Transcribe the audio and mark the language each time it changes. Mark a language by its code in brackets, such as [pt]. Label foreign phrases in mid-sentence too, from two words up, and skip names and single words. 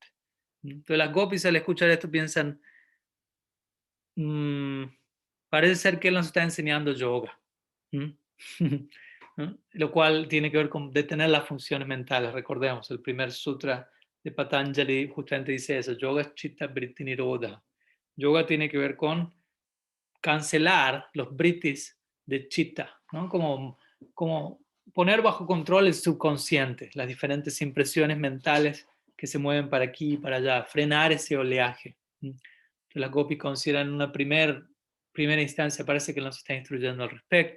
[es] Entonces las gopis al escuchar esto piensan: "Mm, parece ser que él nos está enseñando yoga". ¿No? Lo cual tiene que ver con detener las funciones mentales. Recordemos, el primer sutra de Patanjali justamente dice eso: [sa] yoga chitta vritti nirodha. [es] Yoga tiene que ver con cancelar los vrittis de chitta, ¿no? Como poner bajo control el subconsciente, las diferentes impresiones mentales que se mueven para aquí y para allá, frenar ese oleaje. Entonces, las gopis consideran una primera instancia, parece que nos está instruyendo al respecto.